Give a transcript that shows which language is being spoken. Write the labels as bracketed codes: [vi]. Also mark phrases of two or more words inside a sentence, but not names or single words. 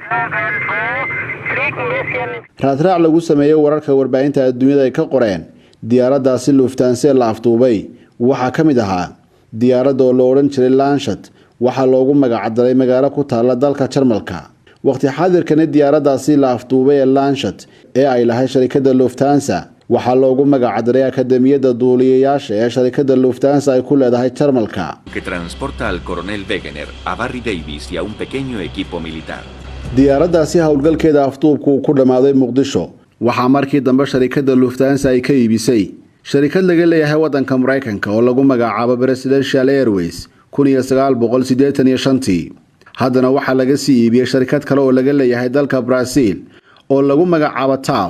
[so] raadraac lagu sameeyay wararka warbaahinta adduunyada ay ka qoreen diyaaraddaasi Lufthansa la afduubay waxaa ka mid ahaa diyaaradda oo la odhan jiray Lancet waxaa loogu magacdaray magaalo ku taala dalka Jarmalka. waqti xaadirkani diyaaraddaasi la afduubay ee Lancet ee ay lahayd sharikadda Lufthansa waxaa loogu magacdaray akademiyadda duuliyayaasha ee sharikadda Lufthansa ay ku leedahay Jarmalka. [es] que transporta al coronel Wegener a Barry Davis y a un pequeño equipo militar. [so] diyaaraddaasi howlgalkeeda afduubku ku dhamaaday Muqdisho waxaa markii dambe sharikadda Lufthansa ay ka iibisay sharikad laga leeyahay waddanka Mareykanka oo lagu magacaabo Presidential Airways 1985. haddana waxaa laga sii iibiyay sharikad kale oo laga leeyahay dalka Brazil oo lagu magacaabo TAF.